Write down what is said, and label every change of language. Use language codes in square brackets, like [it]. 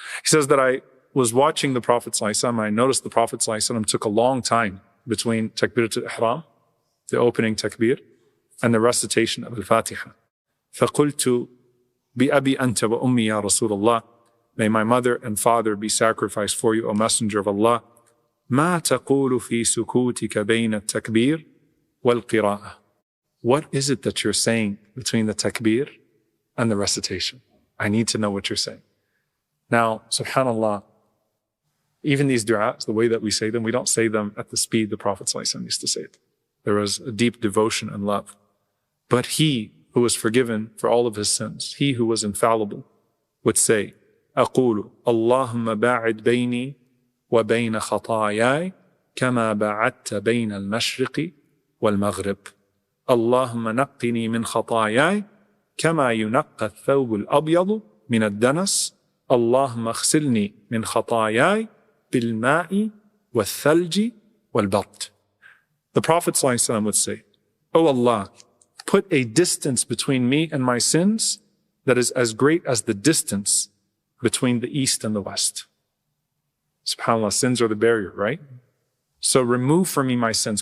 [en] He says that I was watching the Prophet ﷺ, I noticed the Prophet ﷺ took a long time between takbiratul ihram, the opening takbir, and the recitation of al-Fatiha. [ar] فَقُلْتُ بِأَبِي أَنْتَ وَأُمِّي يَا رَسُولَ اللَّهِ. [en] May my mother and father be sacrificed for you, O Messenger of Allah. [ar] ما تقول في سكوتك بين التكبير والقراءة. [en] What is it that you're saying between the takbir and the recitation? I need to know what you're saying. Now, subhanallah, even these du'as, the way that we say them, we don't say them at the speed the Prophet ﷺ used to say it. There was a deep devotion and love. But he who was forgiven for all of his sins, he who was infallible, would say, [ar] أقول اللهم باعد بيني وبين خطاياي كما بعدت بين المشرق والمغرب. اللهم نقني من خطاياي كما ينقى الثوب الأبيض من الدنس. اللهم اغسلني من خطاياي بالماء والثلج والبرد. [en] The Prophet ﷺ would say, O Allah, put a distance between me and my sins that is as great as the distance between the east and the west. SubhanAllah, sins are the barrier, right? So remove from me my sins.